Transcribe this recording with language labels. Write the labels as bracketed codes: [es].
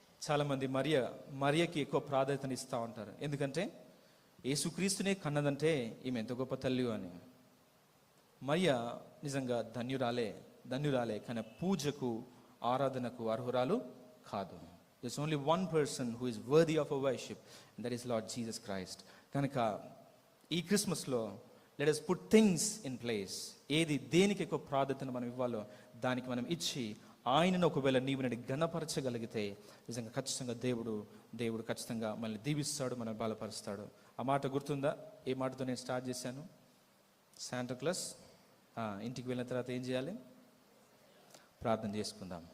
[te] చాలామంది మరియకి ఎక్కువ ప్రాధాన్యత ఇస్తూ ఉంటారు. ఎందుకంటే యేసుక్రీస్తునే కన్నదంటే ఈమె ఎంత గొప్ప తల్లి అని. మరియ నిజంగా ధన్యురాలే కానీ పూజకు ఆరాధనకు అర్హురాలు కాదు. [en] There's only one person who is worthy of a worship, and that is Lord Jesus Christ. [te] కనుక ఈ క్రిస్మస్లో [en] let us put things in place. [te] దేనికి ఎక్కువ ప్రాధాన్యతను మనం ఇవ్వాలో దానికి మనం ఇచ్చి ఆయనను ఒకవేళ నీవు నేను ఘనపరచగలిగితే నిజంగా ఖచ్చితంగా దేవుడు ఖచ్చితంగా మనల్ని దీవిస్తాడు, మనల్ని బలపరుస్తాడు. ఆ మాట గుర్తుందా? ఏ మాటతో నేను స్టార్ట్ చేశాను? శాంటాక్లాస్ ఇంటికి వెళ్ళిన తర్వాత ఏం చేయాలి? ప్రార్థన చేసుకుందాం.